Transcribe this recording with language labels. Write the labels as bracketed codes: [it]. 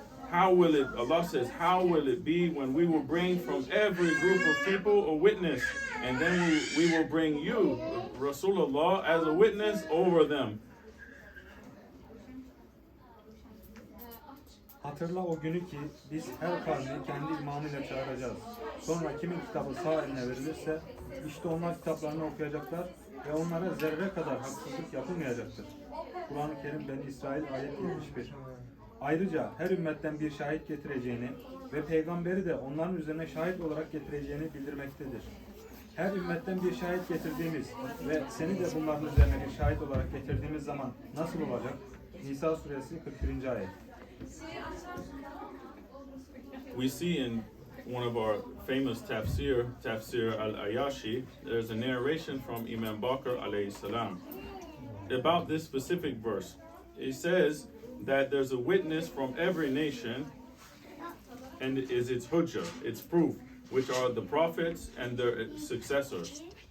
[en] How will it, Allah says, how will it be when we will bring from every group of people a witness, and then we will bring you, Rasulullah, as a witness over them. [tr] Hatırla o günü ki biz her kavmi kendi imamıyla çağıracağız. Sonra kimin kitabı sağ eline verilirse işte onlar kitaplarını okuyacaklar ve onlara zerre kadar haksızlık yapılmayacaktır. Kur'an-ı Kerim Beni İsrail ayet 71. Ayrıca her ümmetten bir şahit getireceğini ve peygamberi de onların üzerine şahit olarak getireceğini bildirmektedir. Her ümmetten bir şahit getirdiğimiz ve seni de bunların üzerine bir şahit olarak getirdiğimiz zaman nasıl olacak? Nisa suresi 41. ayet. [en] We see in one of our famous Tafsir al-Ayashi, there's a narration from Imam Bakr alayhi salam. about this specific verse. It says that there's a witness from every nation, and it is its hujjah, its proof, which are the prophets and their successors.